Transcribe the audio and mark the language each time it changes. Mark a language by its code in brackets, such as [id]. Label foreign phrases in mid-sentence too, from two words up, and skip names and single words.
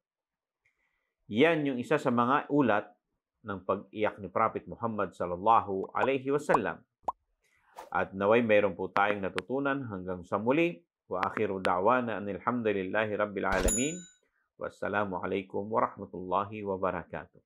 [tl] Yan yung isa sa mga ulat ng pag-iyak ni Prophet Muhammad [ar] صلى الله عليه وسلم. [tl] At naway mayroon po tayong natutunan hanggang sa muli. [ar] وآخر دعوانا أن الحمد لله رب العالمين. والسلام عليكم ورحمة الله وبركاته.